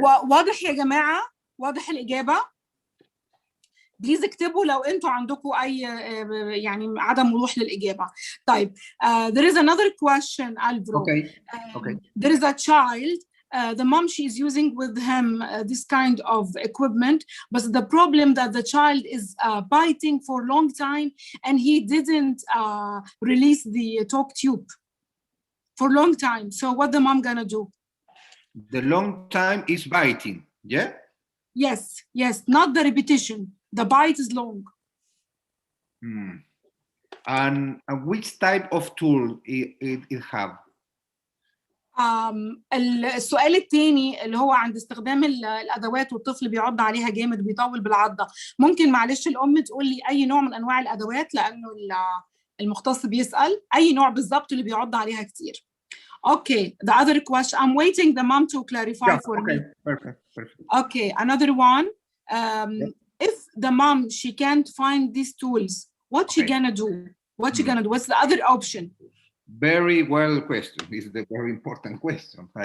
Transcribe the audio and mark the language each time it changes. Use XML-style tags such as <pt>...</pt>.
<ar>واضح يا جماعة؟ واضح الإجابة؟ بليز اكتبوا لو انتوا عندكم اي يعني عدم وضوح للاجابه. طيب</ar> <en>there is another question, Alvaro. Okay. There is a child, the mom she is using with him this kind of equipment, but the problem that the child is biting for a long time and he didn't release the talk tube for a long time. So what the mom gonna do? The long time is biting, yeah? Yes, not the repetition. The bite is long. And which type of tool it have?</en> <ar>السؤال الثاني اللي هو عند استخدام الأدوات والطفل بيعض عليها جامد بيطول بالعضة، ممكن معلش الأم تقول لي أي نوع من أنواع الأدوات لأنه المختص بيسأل أي نوع بالضبط اللي بيعض عليها كتير.</ar> <en>Okay, the other question, I'm waiting the mom to clarify for me. Perfect. Okay, another one. If the mom, she can't find these tools, what she gonna do? What's the other option? Very well question. This is a very important question.</en>